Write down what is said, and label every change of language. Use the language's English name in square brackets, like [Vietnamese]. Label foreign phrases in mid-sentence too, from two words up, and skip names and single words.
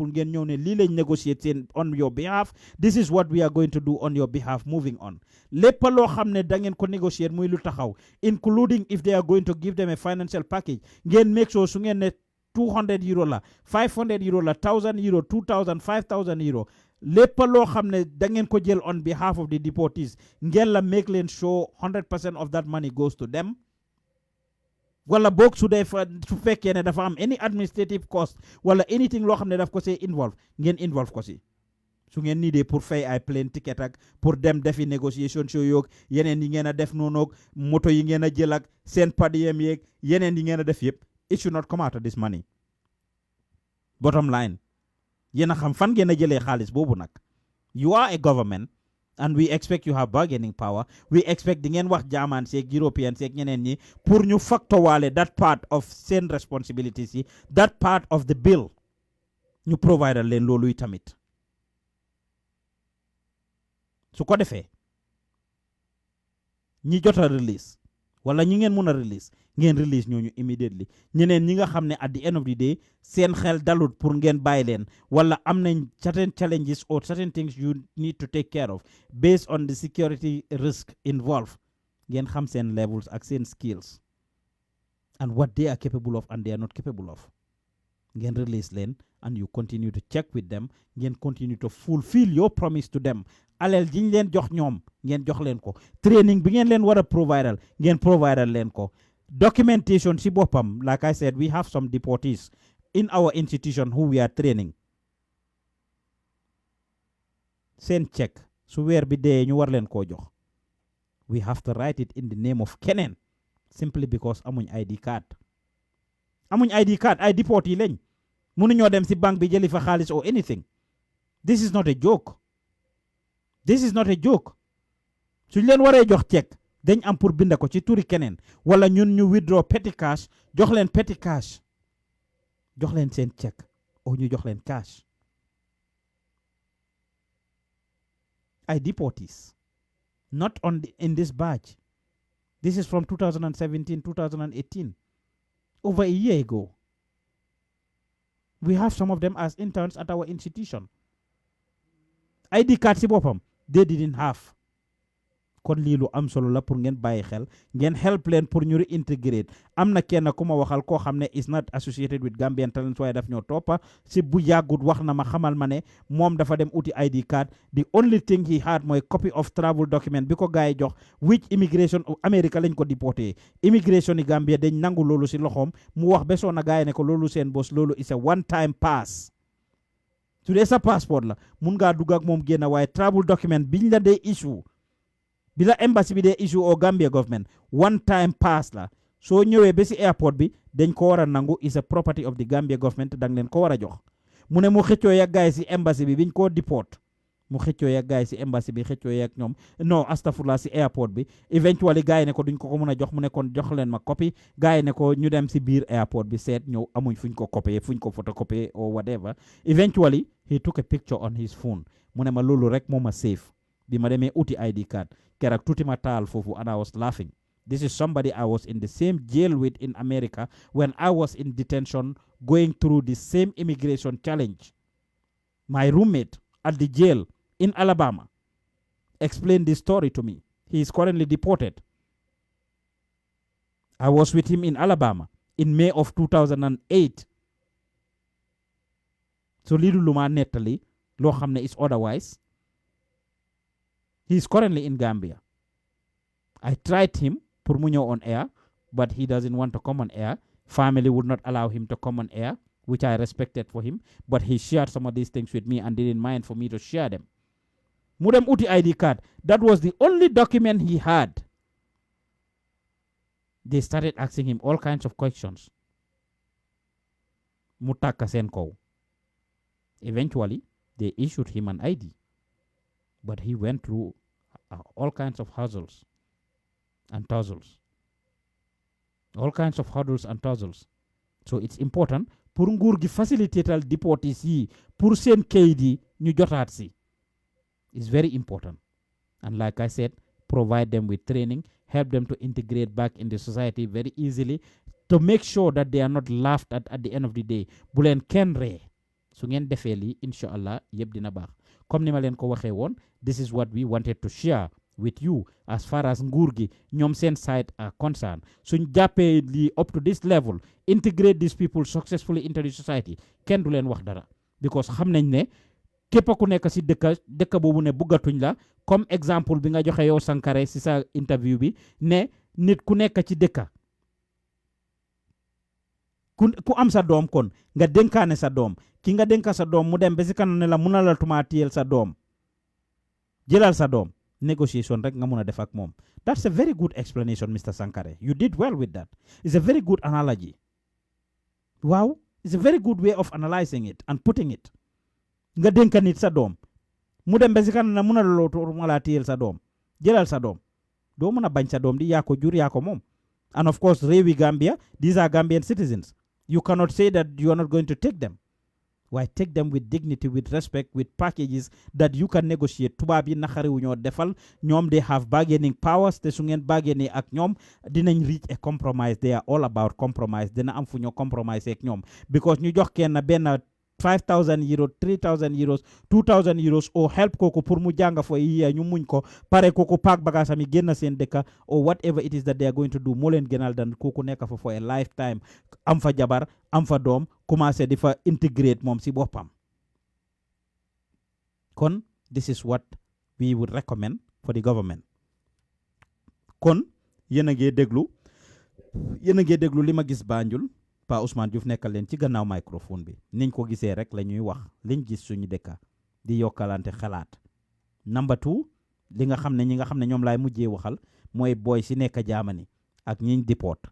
[English] Negotiating on your behalf. This is what we are going to do on your behalf. Moving on. [Wolof] Lépp loo xam ne da ngeen ko negotiate muy lu taxaw, [English] including if they are going to give them a financial package. [Wolof] Ngeen [English] make sure [Wolof] su ngeen ne 200 euro la 500 euro la 1000 euro 2000 5000 euro lépp loo xam ne da ngeen ko jël [English] on behalf of the deportees [Wolof] ngeen la make leen sure [English] 100% of that money goes to them [Wolof] wala boog su fekkee ne dafa am [English] any administrative cost [Wolof] wala anything loo xam ne daf ko see involve ngeen involve ko si su ngeen nii dee pour fay ay plane ticket ak pour dem defi négociation show yoog yeneen yi ngeen a def noonu ak moto yi ngeen a jël ak seen padiem yeeg yeneen yi ngeen a def yëpp [English] it should not come out of this money. Bottom line, [Wolof] yena xam fan ngeen a jëlee xaalis boobu nag. [English] You are a government and we expect you have bargaining power. We expect [Wolof] di ngeen wax German seeg European seeg ñeneen ñi pour ñu factor waale [English] that part of [Wolof] seen responsibilities yi, [English] that part of the bill [Wolof] ñu provide leen loolu tamit. Su ko defee ñi jot a release wala ñi ngeen mun a release ngeen release ñooñu immediately ñeneen ñi nga xam ne [English] at the end of the day [Wolof] seen xel dalut pour ngeen bàyyi leen wala am nañ [English] certain challenges or certain things you need to take care of based on the security risk involved [Wolof] ngeen xam seen levels ak seen skills [English] and what they are capable of [Wolof] and they are not capable of ngeen release leen [English] and you continue to check with them [Wolof] ngeen [English] continue to fulfill your promise to them [Wolof] alel jiñ leen jox ñoom ngeen jox leen ko training bi ngeen leen war a providal ngeen providal leen ko documentation si boppam [English] like I said we have some deportees in our institution who we are training [Wolof] seen check su weer bi dee ñu war leen koo jox [English] we have to write it in the name of [Wolof] keneen [English] simply because [Wolof] amuñ ID card ay deportee lañ mënuñoo dem si banque bi jëli fa xaalis [English] or anything this is not a joke [Wolof] suñ leen waree jox check dañ am pour binda ko ci turi keneen wala ñun ñu [English] withdraw petty cash [Wolof] jox leen [English] petty cash [Wolof] jox leen seen chèque o ñu jox leen cash. [English] ay deportees not in this batch. This is from 2017, 2018. Over a year ago. We have some of them as interns at our institution. ID card [Wolof] si bopam, [English] they didn't have. [Wolof] Kon lii lu am solo la pour ngeen bàyyi xel ngeen help leen pour ñu réintégrate am na kenn ku ma waxal koo xam ne [English] is not associated with Gambian Talents [Wolof] waaye daf ñoo toppa si bu yàggut wax na ma xamal ma ne moom dafa dem uti [English] ID card the only thing he had [Wolof] mooy [English] copy of travel document [Wolof] bi ko gars yi jox [English] which immigration of America [Wolof] lañ ko déporté immigration yi Gambia dañ nangu loolu si loxoom mu wax besoon na gars yi ne ko loolu seen bos loolu [English] is a one time pass [Wolof] su dee sa passeport la mun ngaa dugg ak moom génn waaye [English] travel document [Wolof] biñ la dee issue bila embassy bi dee issue o Gambia government [English] one time pass [Wolof] la soo ñëwee ba si airport bi dañ ko war a nangu [English] is a property [Wolof] of the Gambia government dang leen ko war a jox mu ne mu xëccoo yak gaay si embassy bi biñ ko deport mu xëccoo yak gaay si embassy bi xëccoo yak ñoom non astafurlah si airport bi eventually gaay ne ko duñ ko mën a jox mu ne kon jox leen ma copy gaay ne ko ñu dem si biir airport bi seet ñëw amuñ fuñ ko copier fuñ ko photocopier [English] or whatever eventually he took a picture on his phone [Wolof] mu ne ma loolu rek moo ma safe bi ma demee uti [English] ID card [Wolof] kerak tuti ma taal fofu [English] and I was laughing. This is somebody I was in the same jail with in America when I was in detention going through the same immigration challenge. My roommate at the jail in Alabama explained this story to me. He is currently deported. I was with him in Alabama in May of 2008. [Wolof] So lilu luma netali lo xamne [English] is otherwise. He is currently in Gambia. I tried him, [Wolof] pour mu ñëw [English] on air, but he doesn't want to come on air. Family would not allow him to come on air, which I respected for him. But he shared some of these things with me and didn't mind for me to share them. [Wolof] Mudem uti ID card. [English] That was the only document he had. They started asking him all kinds of questions. [Wolof] Mutaka Senko. [English] Eventually, they issued him an ID. But he went through all kinds of hurdles and tussles. All kinds of hurdles and tussles. So it's important [Wolof] pour nguur gi facilitatal deportees yi pour seen kayit yi ñu jotaat si. [English] It's very important. And like I said, provide them with training, help them to integrate back in the society very easily to make sure that they are not laughed at the end of the day. [Wolof] Bu leen kenn ree su ngeen defee lii [Arabic] incha allah [Wolof] yëpp dina baax. Comme ni ma leen ko waxee woon, [English] this is what we wanted to share with you as far as [Wolof] nguur gi ñoom seen [English] side are concerned. [Wolof] Suñ jàppee lii [English] up to this level, integrate these people successfully into the society, [Wolof] kenn du leen wax dara. Because xam nañ ne képp ku nekk si dëkk boobu ne buggatuñ la, [French] comme exemple [Wolof] bi nga joxe yow Sankare si sa interview bi, ne nit ku nekk ci dëkk ku am sa doom kon nga dénkaane sa doom ki nga dénka sa doom mu dem ba si kanam ne la mun na la tumaatiyel sa doom jëlal sa doom negotiation rek nga mun a def ak moom. [English] That's a very good explanation, Mr. Sankare. You did well with that. It's a very good analogy. Wow, it's a very good way of analyzing it and putting it. [Wolof] Nga dénka nit sa doom mu dem ba si kanam ne mun na la tumaatiyel sa doom jëlal sa doom doo mun a bañ sa doom di yaa ko jur yaa ko moom. [English] And of course, réewi Gambia, these are Gambian citizens. You cannot say that you are not going to take them. Why take them with dignity, with respect, with packages that you can negotiate. [Wolof] Tubaab yi naxari wu ñoo defal ñoom [English] they have bargaining powers [Wolof] te su ngeen bargaining ak ñoom dinañ [English] reach a compromise. They are all about compromise. [Wolof] Dina am fu ñoo compromise ak ñoom because ñu jox kenn benn 5,000 euros, 3,000 euros, 2,000 euros or help koko pour mu janga [English] for a year [Wolof] ñu muñ ko pare koko paak bagaasam yi génn seen dëkka [English] or whatever it is that they are going to do [Wolof] moo leen gënal dan koko nekk fa [English] for a lifetime [Wolof] am fa jabar am fa doom commencé di fa integrate moom si boppam. [English] Kon this is what we would recommend for the government. [Wolof] Kon yéen a ngi déglu li ma gis Banjul Pa Ousmane Diouf nekkal leen ci gannaaw microphone bi niñ ko gisee rek la ñuy wax liñ gis suñu dëkka di yokkalante xalaat. Number 2 li nga xam ne ñi nga xam ne ñoom laay mujjee waxal mooy boy si nekk Germany ak ñiñ deport.